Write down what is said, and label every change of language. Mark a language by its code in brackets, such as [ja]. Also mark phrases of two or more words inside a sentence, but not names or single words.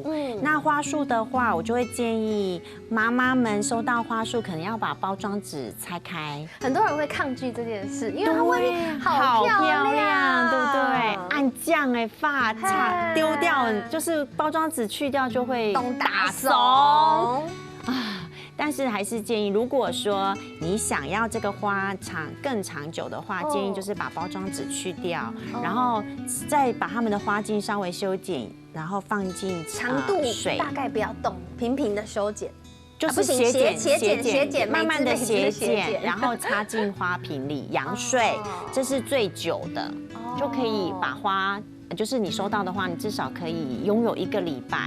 [zh] 那花束的話，我就會建議媽媽們收到花束，可能要把包裝紙拆開。很多人會抗拒這件事，因為它外面好漂亮，對不對？按醬發擦丟掉，就是包裝紙去掉就會打慫。但是还是建议，如果说你想要这个花更长久的话，建议就是把包装纸去掉，然后再把它们的花茎稍微修剪，然后放进长度水，大概不要动，平平的修剪，就是斜剪，慢慢的斜剪，然后插进花瓶里养水，这是最久的，就可以把花，就是你收到的话，你至少可以拥有1个礼拜。